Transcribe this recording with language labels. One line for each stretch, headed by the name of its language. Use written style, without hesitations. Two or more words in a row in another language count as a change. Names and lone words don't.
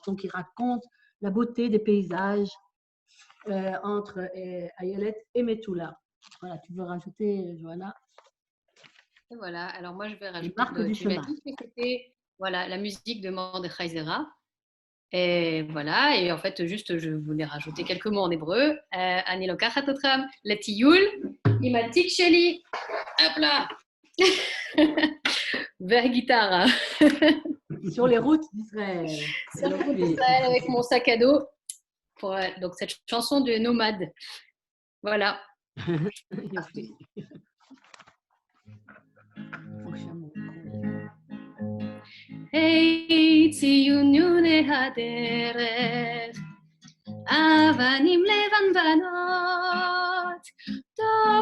French: Donc, il raconte la beauté des paysages entre Ayelet et Metula. Voilà, tu veux rajouter, Johanna? Et voilà, alors moi je vais rajouter. Marque du chemin. C'était la musique de Mordechai Zera. Et voilà, et en fait, juste, je voulais rajouter quelques mots en hébreu.
Hebrew: אני לוקחת אתכם לטיול עם התיק שלי.
French: Hop là. Vers guitare. Sur les routes d'Israël. Sur les routes d'Israël avec mon sac à dos. Pour, donc, cette chanson de Nomade. Voilà.
Hebrew: Hey, ציוני הדרך, אבנים לבנבנות, טוב